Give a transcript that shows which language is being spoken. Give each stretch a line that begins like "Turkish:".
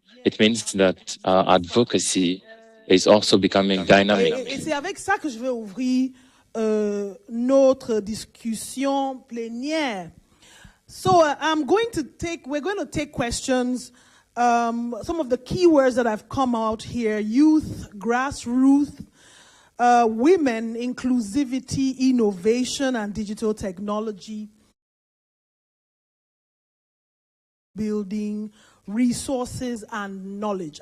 English: It means that advocacy is also becoming dynamic.
French: Et c'est avec ça que je vais ouvrir notre discussion plénière.
English: So we're going to take questions. Some of the keywords that have come out here: youth, grassroots, women, inclusivity, innovation, and digital technology, building, resources, and knowledge.